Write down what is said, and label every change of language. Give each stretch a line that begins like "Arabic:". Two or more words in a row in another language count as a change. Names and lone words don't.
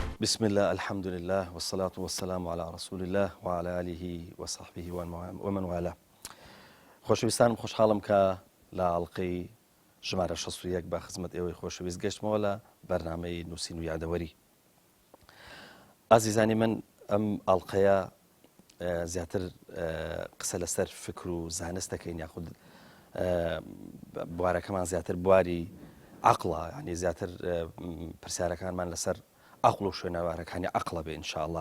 Arabic: بسم الله الحمد لله والصلاة والسلام على رسول الله وعلى آله وصحبه ومن والاه.
Central Kurdish: خۆشەویستانم خۆشحاڵم کە لە ئاڵقەی ژمارە 61 بە خزمەت ئێوەی خۆشەویست گەشتمەوە لە بەرنامەی نووسین و یادەوەری. ئازیزانی من ئەم ئاڵقەیە زیاتر قسە لەسەر فکر و زانست دەکەین یاخود بوارەکەمان زیاتر بواری عەقڵە، ینی زیاتر پرسیارەکانمان لەسەر عەقڵ و شوێنەوارەکانی عەقڵە بێ ئینشاءڵڵا.